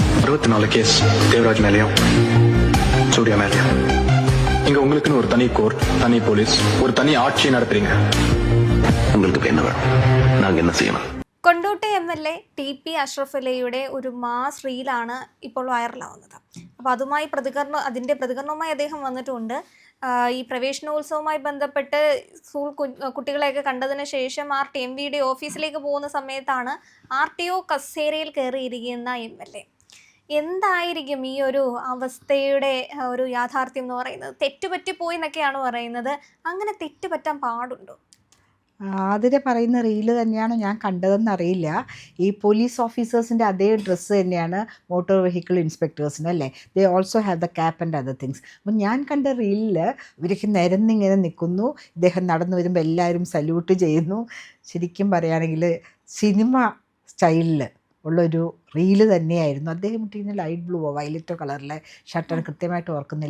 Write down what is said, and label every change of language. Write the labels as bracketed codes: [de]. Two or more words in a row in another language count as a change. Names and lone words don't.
[ta] 64 கேஸ் தேவராஜ் மேலேயும் சூர்யா மேலேயும். இங்க உங்களுக்குன்னு ஒரு தனி கோர்ட், தனி போலீஸ், ஒரு தனி ஆட்சி நடத்துறீங்க. உங்களுக்கு என்ன வேணும்? நாங்க என்ன செய்யணும்? [ml] കൊണ്ടോട്ടി MLA TP അഷ്റഫലിയുടെ ഒരു [en] mass reel [ml] ഇപ്പോൾ വൈറലാവുന്നത്. അപ്പോൾ അതുമായി അതിൻ്റെ പ്രതികരണവുമായി അദ്ദേഹം വന്നിട്ടുണ്ട്. ഈ പ്രവേശനോത്സവവുമായി ബന്ധപ്പെട്ട് സ്കൂൾ കുട്ടികളെയൊക്കെ കണ്ടതിന് ശേഷം RTMVയുടെ ഓഫീസിലേക്ക് പോകുന്ന സമയത്താണ് RTO കസേരയിൽ കയറിയിരിക്കുന്ന MLA. എന്തായിരിക്കും ഈ ഒരു അവസ്ഥയുടെ ഒരു യാഥാർത്ഥ്യം എന്ന് പറയുന്നത്? തെറ്റുപറ്റിപ്പോയി എന്നൊക്കെയാണ് പറയുന്നത്. അങ്ങനെ തെറ്റുപറ്റാൻ പാടുണ്ടോ? അതിനെ പറയുന്ന റീല് തന്നെയാണ് ഞാൻ കണ്ടതെന്നറിയില്ല. ഈ [en] police officers [ml] അതേ ഡ്രസ്സ് തന്നെയാണ് [en] motor vehicle inspectors, [ml] അല്ലേ? [en] They also have the cap and other things. [ml] അപ്പം ഞാൻ കണ്ട റീലിൽ ഇവരൊക്കെ നിരന്നിങ്ങനെ നിൽക്കുന്നു, ഇദ്ദേഹം നടന്നു വരുമ്പോൾ എല്ലാവരും സല്യൂട്ട് ചെയ്യുന്നു. ശരിക്കും പറയുകയാണെങ്കിൽ [en] cinema style [ml] ഉള്ളൊരു റീല് തന്നെയായിരുന്നു. അദ്ദേഹം ഇട്ടിരുന്ന [en] light blue [ml] വയലറ്റോ കളറിലെ ഷർട്ടാണ്, കൃത്യമായിട്ട് ഓർക്കുന്നില്ല.